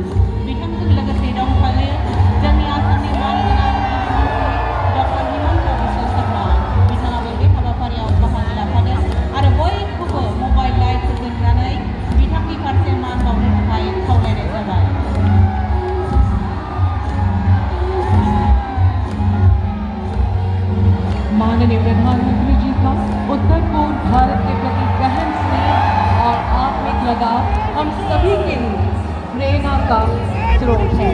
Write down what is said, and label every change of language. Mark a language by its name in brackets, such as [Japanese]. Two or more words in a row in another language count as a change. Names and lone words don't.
[Bodo] बिथांजों लोगोसे दंफायो जोंनि आसामनि मानगोनां डक्टर हिमंता बिस्वा शर्मा। बिथाङाबो बे हाबाफारियाव बाहागो लाफादों आरो बयखौबो [English] mobile light [Bodo] फोजोंनानै बिथांनि फारसे मान बावनो थाखाय खावलायनाय जाबाय। [Hindi] माननीय प्रधानमंत्री जी का उत्तर पूर्व भारत के प्रति गहन स्नेह और आत्मिक लगाव हम सभी के लिए प्रेरणा का स्रोत है।